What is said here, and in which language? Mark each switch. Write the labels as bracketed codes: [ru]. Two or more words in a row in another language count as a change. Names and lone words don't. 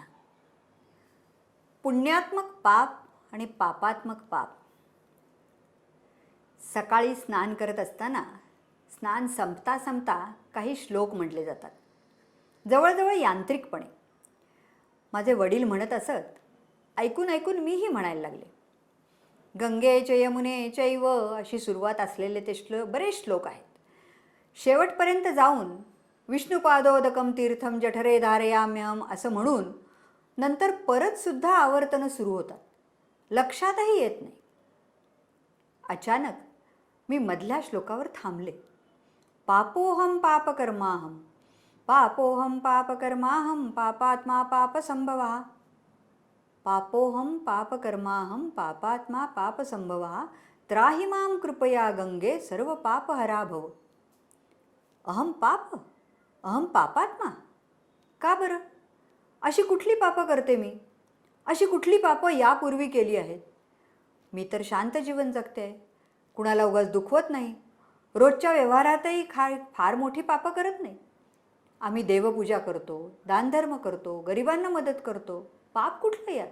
[mr] पुण्यात्मक पाप आणि पापात्मक पाप. सकाळी स्नान करत असताना स्नान संपता संपता काही श्लोक म्हटले जातात, जवळजवळ यांत्रिकपणे. माझे वडील म्हणत असत, ऐकून ऐकून मीही म्हणायला लागले. [sa] गंगे च यमुने चैव [mr] अशी सुरुवात असलेले ते बरेच श्लोक आहेत. शेवटपर्यंत जाऊन [sa] विष्णुपादोदकम तीर्थम जठरे धारयाम्यहम [mr] असं म्हणून नंतर परतसुद्धा आवर्तनं सुरू होतात, लक्षातही येत नाही. अचानक मी मधल्या श्लोकावर थांबले. [sa] पापोहम पापकर्माहम, पापोहम पापकर्माहम, पापात्मा पापसंभवः. पापोहम पापकर्माहम, पापात्मा पापसंभवः, त्राहि मां कृपया गंगे सर्व पापहरा भव. अहम पाप, अहम पापात्मा. [mr] का बरं? अशी कुठली पापं करते मी? अशी कुठली पापं यापूर्वी केली आहेत? मी तर शांत जीवन जगते आहे, कुणाला उगाच दुखवत नाही, रोजच्या व्यवहारातही फार मोठी पापं करत नाही. आम्ही देवपूजा करतो, दानधर्म करतो, गरिबांना मदत करतो, पाप कुठलं यात?